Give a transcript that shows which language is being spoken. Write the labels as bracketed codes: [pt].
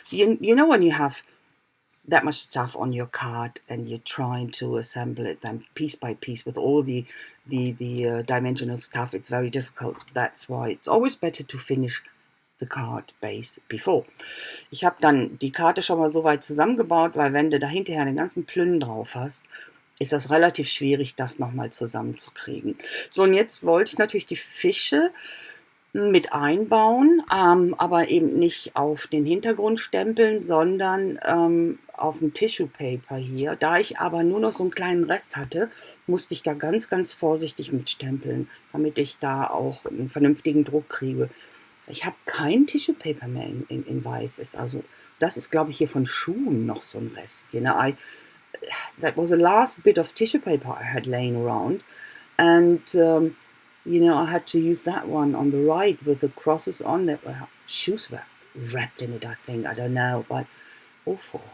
[en] You know when you have that much stuff on your card and you're trying to assemble it then piece by piece with all the dimensional stuff, it's very difficult. That's why it's always better to finish the card base before. [de] Ich habe dann die Karte schon mal so weit zusammengebaut, weil wenn du da hinterher den ganzen Plünnen drauf hast, ist das relativ schwierig, das nochmal zusammenzukriegen. So, und jetzt wollte ich natürlich die Fische mit einbauen, aber eben nicht auf den Hintergrund stempeln, sondern auf dem Tissue Paper hier. Da ich aber nur noch so einen kleinen Rest hatte, musste ich da ganz vorsichtig mitstempeln, damit ich da auch einen vernünftigen Druck kriege. Ich habe kein Tissue Paper mehr in weiß. Also, das ist, glaube ich, hier von Schuhen noch so ein Rest. [en] That was the last bit of tissue paper I had laying around, and I had to use that one on the right with the crosses on. That shoes were wrapped in it, I think. I don't know, but awful.